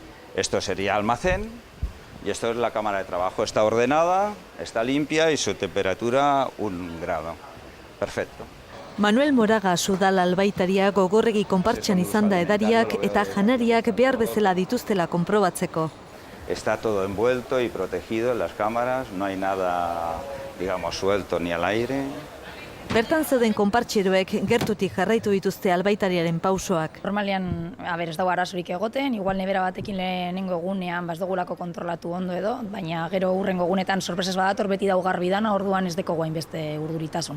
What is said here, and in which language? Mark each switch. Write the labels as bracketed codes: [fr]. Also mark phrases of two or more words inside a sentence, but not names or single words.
[es] Esto sería almacén y esto es la cámara de trabajo. Está ordenada, está limpia y su temperatura 1 grado. Perfecto. [eu] Manuel Moraga udal albaitaria gogorregi konpartxan izan da edariak eta janariak behar bezala dituztela konprobatzeko. [es] Está todo envuelto y protegido en las cámaras, no hay nada, digamos, suelto ni al aire. [eu] Bertan zeuden konpartxeroek gertutik jarraitu dituzte albaitariaren pausoak. Normalean, ez dago arazorik egoten, igual nebera batekin lehenengo egunean ez dugulako kontrolatu ondo edo, baina gero hurrengo egunetan sorpresas badator beti dago garbi dana, orduan ez deko guain beste urduritasun.